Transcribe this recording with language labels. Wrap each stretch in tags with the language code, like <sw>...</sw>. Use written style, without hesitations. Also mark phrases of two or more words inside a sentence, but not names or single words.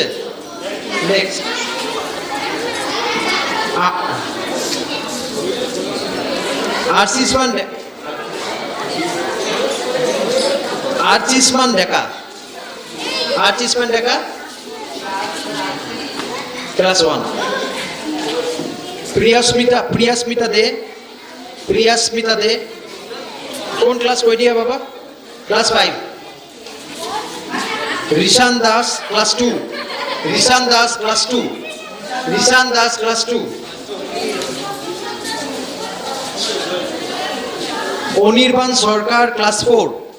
<as>নেক্সট আর্চিসমান ডেকা ক্লাস 1। প্রিয়াস্মিতা দে কোন ক্লাস কৈ দিয়া বাবা? ক্লাস 5। ঋষান দাস ক্লাস 2। অনির্বাণ সরকার ক্লাস 4।</as>